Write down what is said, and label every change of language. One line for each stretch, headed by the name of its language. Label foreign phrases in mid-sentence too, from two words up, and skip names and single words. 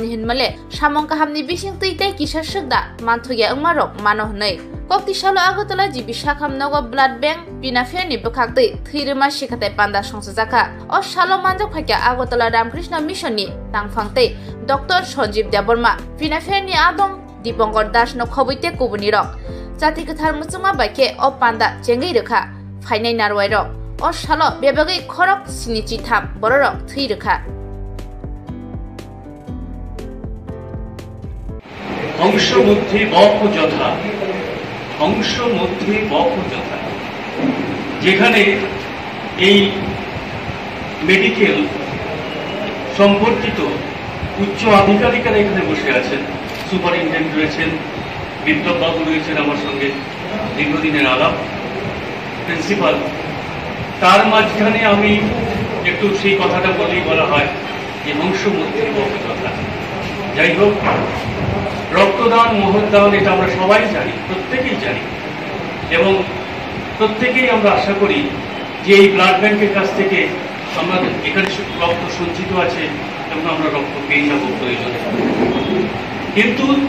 Kok Borok: हिनमाले सामं काहामनि बिसिंतै ते किसा सकदा मानथगिया अंमारक मानो हनै कक्तिसालो आगरतला जिबि साखामनगो
English: blood bank
Kok Borok: बिनाफेनि बखाक्तै थैरमा शिखाते पान्दा संसजाखा अ सालो मानजक फाक्या आगरतला रामकृष्ण मिशननि तांफांतै डॉक्टर सञ्जीव देबबर्मा बिनाफेनि आदम दीपंकर दास न खबैते कुबुनि रक जाति कथार मुचुमा बाइके अ पान्दा चेंगै रेखा फाइनाय नारवाय रक अ सालो बेबागै खरक सिनिचि थाम बररक थै रेखा
Sanskrit: अंश मध्य बक যথা अंश मध्य बक যথা
Bangla: যেখানে এই মেডিকেল সম্পর্কিত উচ্চ আধিকারিকরা এখানে বসে আছেন সুপারিনটেন্ডেন্ট রয়েছেন বিপ্লব বাবু রয়েছেন আমার সঙ্গে দীর্ঘদিনের আলাপ প্রিন্সিপাল তার মাঝখানে আমি একটু সেই কথাটা বলেই বলা হয় যে অংশ মধ্যে বক যথা যাই হোক রক্তদান মহৎদান এটা আমরা সবাই জানি প্রত্যেকেই জানি এবং প্রত্যেকেই আমরা আশা করি যে এই ব্লাড ব্যাংকের কাছ থেকে আমাদের এখানে রক্ত সঞ্চিত আছে এবং আমরা রক্ত পেয়ে যাব প্রয়োজনে কিন্তু